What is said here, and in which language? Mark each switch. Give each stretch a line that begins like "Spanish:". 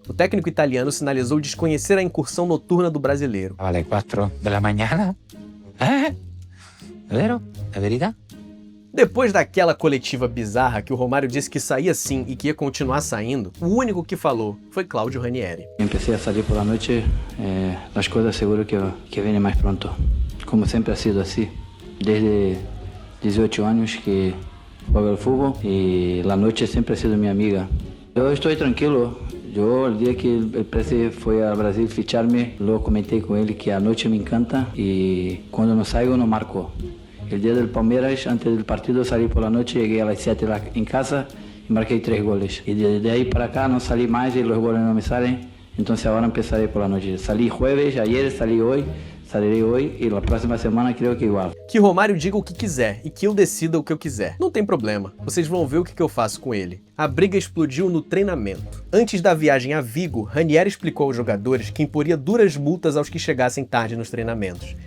Portuguese: O técnico italiano sinalizou desconhecer a incursão noturna do brasileiro.
Spanish: Vale 4 de la mañana? ¿Vero?
Portuguese: ¿É verdade? Depois daquela coletiva bizarra que o Romário disse que saía sim e que ia continuar saindo, o único que falou foi Claudio Ranieri.
Spanish: Empecé a salir por la noche, las cosas seguro que vienen más pronto. Como siempre ha sido así. Desde 18 años que juego al fútbol y la noche siempre ha sido mi amiga. Yo estoy tranquilo. Yo el día que el Presi fue a Brasil ficharme, lo comenté con él que a noche me encanta y cuando no salgo no marco. El día del Palmeiras, antes del partido salí por la noche, llegué a las 7 en casa y marqué 3 goles. Y desde ahí para acá no salí más y los goles no me salen. Entonces ahora empezaré por la noche. Salí jueves, ayer salí hoy.
Portuguese: Sairei hoje e na próxima semana creio que igual. Que Romário diga o que quiser e que eu decida o que eu quiser. Não tem problema, vocês vão ver o que eu faço com ele. A briga explodiu no treinamento. Antes da viagem a Vigo, Ranieri explicou aos jogadores que imporia duras multas aos que chegassem tarde nos treinamentos.